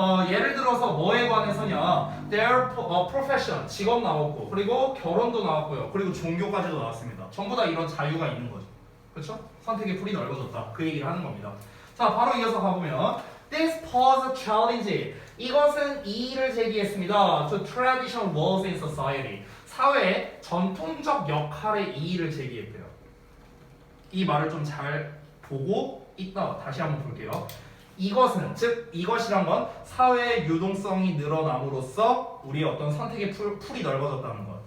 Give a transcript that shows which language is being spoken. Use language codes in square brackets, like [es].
[ko] 예를 들어서 뭐에 관해서냐? [en] Their profession, [ko] 직업 나왔고 그리고 결혼도 나왔고요. 그리고 종교까지도 나왔습니다. 전부 다 이런 자유가 있는 거죠. 그렇죠? 선택의 풀이 넓어졌다. 그 얘기를 하는 겁니다. 자, 바로 이어서 가보면 [en] This pose a challenge. [ko] 이것은 이의를 제기했습니다. [en] To traditional roles in society. [ko] 사회의 전통적 역할의 이의를 제기했대요. 이 말을 좀 잘 보고 이따 다시 한번 볼게요. 이것은 즉 이것이란 건 사회의 유동성이 늘어남으로써 우리의 어떤 선택의 풀이 넓어졌다는 것.